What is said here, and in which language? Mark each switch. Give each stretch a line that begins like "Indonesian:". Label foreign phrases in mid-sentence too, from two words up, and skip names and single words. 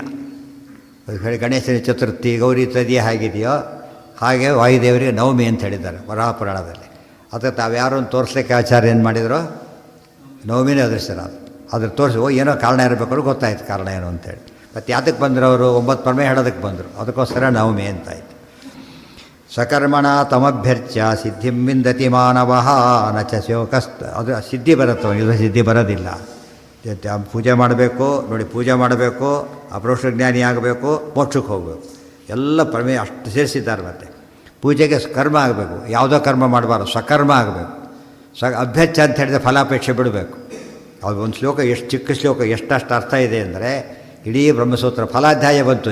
Kannada: ಗಣೇಶನ ಚತುರ್ಥಿ, ಗೌರಿ ತದಿಯ ಹೇಗಿದೆಯೋ ಹಾಗೆ ವಾಯುದೇವರಿಗೆ ನವಮಿ ಅಂತ ಹೇಳಿದ್ದಾರೆ ವರಾಹಪುರಾಣದಲ್ಲಿ. ಅದಕ್ಕೆ ತಾವ್ಯಾರು ತೋರಿಸ್ಲಿಕ್ಕೆ ಆಚಾರ್ಯ ಏನು ಮಾಡಿದರು? ನವಮಿನೇ ಅದೃಶ್ಯರಾದ. ಅದ್ರ ತೋರಿಸಿ ಏನೋ ಕಾರಣ ಇರಬೇಕಾದ್ರೂ ಗೊತ್ತಾಯ್ತು ಕಾರಣ ಏನು ಅಂತೇಳಿ. ಮತ್ತು ಯಾತಕ್ಕೆ ಬಂದರು ಅವರು? 9 ಪ್ರಮೇಯ ಹೇಳೋದಕ್ಕೆ ಬಂದರು. ಅದಕ್ಕೋಸ್ಕರ ನವಮಿ ಅಂತಾಯಿತು.
Sanskrit: ಸಕರ್ಮಣ ತಮಭ್ಯರ್ಚ್ಯ ಸಿದ್ಧಿಂ ವಿಂದತಿ ಮಾನವಃ ನ ಚ ಶೋಕಸ್ತ.
Kannada: ಅದು ಸಿದ್ಧಿ ಬರುತ್ತೆ, ಇದು ಸಿದ್ಧಿ ಬರೋದಿಲ್ಲ. ಪೂಜೆ ಮಾಡಬೇಕು ನೋಡಿ, ಪೂಜೆ ಮಾಡಬೇಕು, ಅಪರೋಕ್ಷ ಜ್ಞಾನಿ ಆಗಬೇಕು, ಮೋಕ್ಷಕ್ಕೆ ಹೋಗಬೇಕು, ಎಲ್ಲ ಪ್ರಮೇಯ ಅಷ್ಟು ಸೇರಿಸಿದ್ದಾರೆ. ಮತ್ತು ಪೂಜೆಗೆ ಕರ್ಮ ಆಗಬೇಕು, ಯಾವುದೋ ಕರ್ಮ ಮಾಡಬಾರ್ದು, ಸ್ವಕರ್ಮ ಆಗಬೇಕು. ಅಭ್ಯರ್ಚ ಅಂತ ಹೇಳಿದ್ರೆ ಫಲಾಪೇಕ್ಷೆ ಬಿಡಬೇಕು. ಅದು ಒಂದು ಶ್ಲೋಕ, ಎಷ್ಟು ಚಿಕ್ಕ ಶ್ಲೋಕ, ಎಷ್ಟಷ್ಟು ಅರ್ಥ ಇದೆ ಅಂದರೆ ಇಡೀ ಬ್ರಹ್ಮಸೂತ್ರ ಫಲಾಧ್ಯಾಯ ಬಂತು.